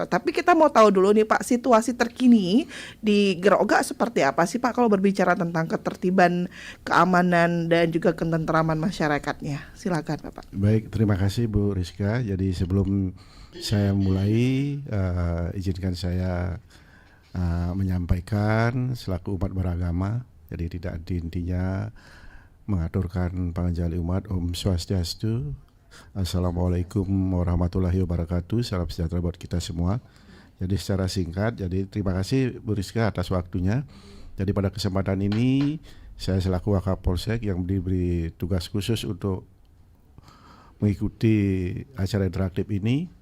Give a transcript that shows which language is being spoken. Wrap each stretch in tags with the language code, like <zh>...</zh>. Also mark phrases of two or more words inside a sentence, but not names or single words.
<id>Tapi kita mau tahu dulu nih Pak, situasi terkini di Rokga seperti apa sih Pak kalau berbicara tentang ketertiban, keamanan dan juga ketentraman masyarakatnya. Silakan Bapak. Baik, terima kasih Bu Rizka. Jadi sebelum saya mulai, izinkan saya menyampaikan selaku umat beragama. Jadi tidak intinya mengaturkan pangjali umat.</id> <ban>Om Swastiastu.</ban> <ar>السلام عليكم ورحمة الله وبركاته.</ar> <id>Salam sejahtera buat kita semua. Jadi secara singkat, jadi terima kasih Bu Rizka atas waktunya. Jadi pada kesempatan ini saya selaku Wakapolsek yang diberi tugas khusus untuk mengikuti acara interaktif ini.</id>